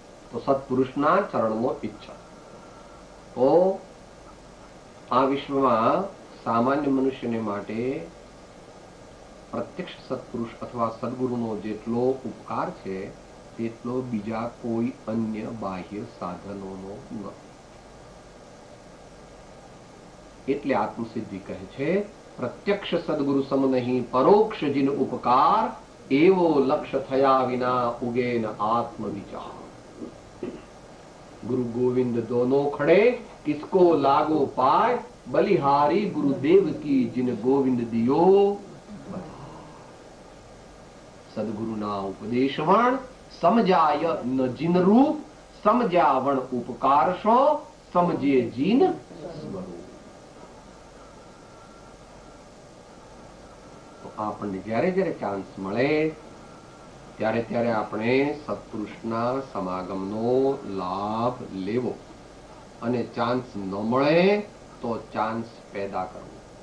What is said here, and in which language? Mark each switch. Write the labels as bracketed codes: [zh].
[gu] તો સત્પુરુષના ચરણનો ઈચ્છા. તો આ વિશ્વમાં સામાન્ય મનુષ્યને માટે પ્રત્યક્ષ સત્પુરુષ અથવા સદગુરુનો જેટલો ઉપકાર છે તેટલો બીજા કોઈ અન્ય બાહ્ય સાધનોનો નથી. એટલે આત્મસિદ્ધિ કહે છે પ્રત્યક્ષ સદગુરુ સમ નહીં પરોક્ષ જીન ઉપકાર, એવો લક્ષ્ય થયા વિના ઉગે ન આત્મ વિચાર. [hi] गुरु गोविंद दोनों खड़े किसको लागो पाए, बलिहारी गुरुदेव की जिन गोविंद दियो. [gu] सदगुरु ना उपदेशवण समझाय न जिन रूप, समझावण उपकार शो समझे जिन स्वरूप. તો આપણને જ્યારે જ્યારે ચાન્સ મળે ત્યારે ત્યારે આપણે સત્પુરુષના સમાગમનો લાભ લેવો, અને ચાન્સ ન મળે તો ચાન્સ પેદા કરવો.